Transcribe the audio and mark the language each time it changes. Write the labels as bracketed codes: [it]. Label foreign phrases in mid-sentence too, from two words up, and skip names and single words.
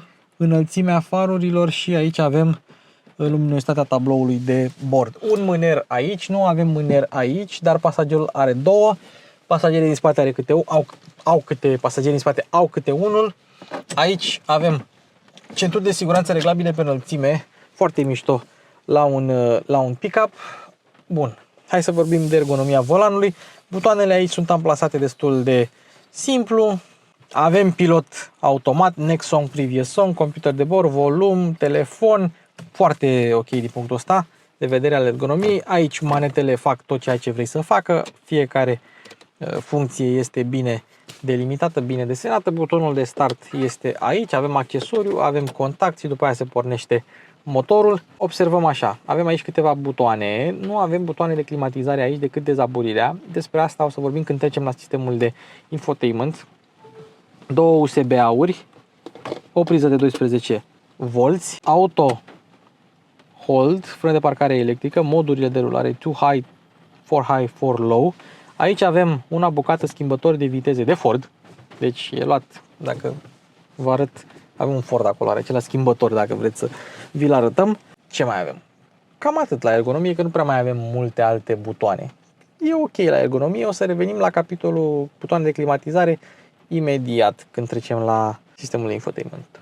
[ro] Înălțimea farurilor și aici avem luminositatea tabloului de bord. Un mâner aici, nu avem mâner aici, dar pasagerul are două. Pasagerii din spate are pasagerii din spate au câte unul. Aici avem centuri de siguranță reglabile pe înălțime, foarte mișto la un pick-up. Bun, hai să vorbim de ergonomia volanului. Butoanele aici sunt amplasate destul de simplu. Avem pilot automat, [en] next song, previous song, [ro] computer de bord, volum, telefon, foarte ok din punctul ăsta de vedere al ergonomiei. Aici manetele fac tot ceea ce vrei să facă, fiecare funcție este bine delimitată, bine desenată. Butonul de start este aici, avem accesoriu, avem contact și după aia se pornește motorul. Observăm așa, avem aici câteva butoane, nu avem butoane de climatizare aici decât dezaburirea. Despre asta o să vorbim când trecem la sistemul de infotainment. Două USB-auri, o priză de 12 volți, [en] auto hold, [ro] frân de parcare electrică, modurile de rulare [en] 2 high, 4 high, 4 low. [ro] Aici avem una bucată schimbător de viteze de Ford, deci e luat, dacă vă arăt, avem un Ford acolo, are acela schimbător dacă vreți să vi-l arătăm. Ce mai avem? Cam atât la ergonomie, că nu prea mai avem multe alte butoane. E ok la ergonomie, o să revenim la capitolul butoane de climatizare imediat când trecem la sistemul de infotainment.